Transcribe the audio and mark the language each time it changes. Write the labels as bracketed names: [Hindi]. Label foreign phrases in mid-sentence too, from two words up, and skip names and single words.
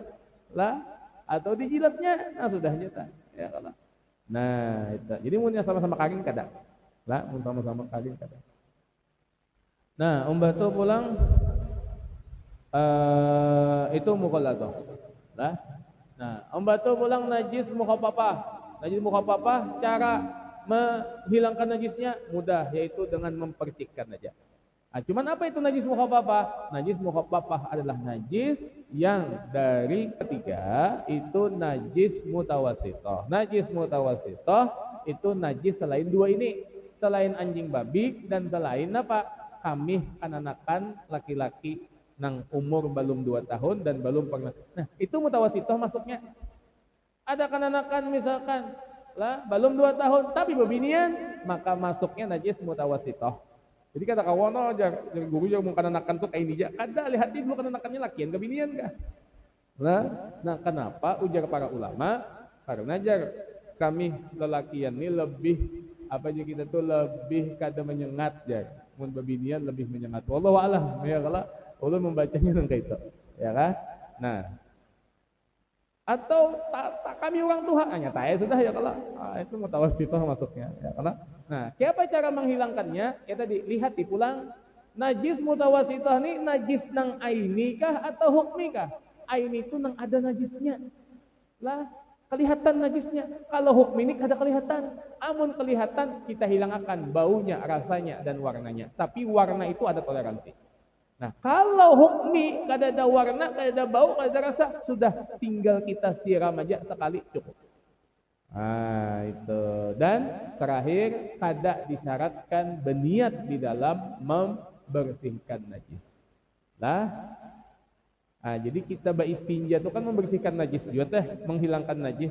[Indonesian] Atau dijilatnya, sudah nyata ya kalah. Itu. [Banjar] Jadi mun sama-sama karing kada. Mun sama-sama karing kada. Umbah tu pulang itu mughallazah. Umbah tu pulang najis mukhaffafah. [Indonesian] Najis mukhaffafah cara menghilangkan najisnya mudah, yaitu dengan mempercikkan saja. Cuman apa itu najis mukhaffafah? Najis mukhaffafah adalah najis yang dari ketiga itu najis mutawassithah. Najis mutawassithah itu najis selain dua ini, selain anjing babi dan selain apa? [Banjar] Kamih kananakan laki-laki nang umur belum 2 tahun dan belum pernah. [Indonesian] Itu mutawassithah masuknya. Ada kananakan misalkan belum 2 tahun tapi bebinian, maka masuknya najis mutawassithah. Jadi kata kawan aja, guru yang mau kananakan tuh kayak ini aja. [Banjar] Kada lihat dulu kananakannya lakian kebinian kah? [Indonesian] Kenapa ujar para ulama? [Banjar] Karena kami lelakian ini lebih kita tuh lebih kada menyengat mun bebinian lebih menyengat. [Arabic] Wallahu a'lam [Indonesian] ya kalau ulun membacanya nang kayak itu. Ya kah? Atau kami orang Tuhan hanya sudah ya kalau itu mutawassithah masuknya ya kalau. Siapa cara menghilangkannya? Ya tadi lihat di pulang najis mutawassithah ini najis nang aini kah atau hukmi kah? [Banjar] Aini itu nang ada najisnya. [Indonesian] Kelihatan najisnya. Kalau hukmi ini kada kelihatan. Amun kelihatan kita hilangkan baunya, rasanya dan warnanya. Tapi warna itu ada toleransi. Kalau hukmi kada ada warna, kada ada bau, kada ada rasa, sudah tinggal kita siram aja sekali cukup. Itu. Dan terakhir kada disyaratkan berniat di dalam membersihkan najis. Jadi kita beristinja itu kan membersihkan najis juga menghilangkan najis.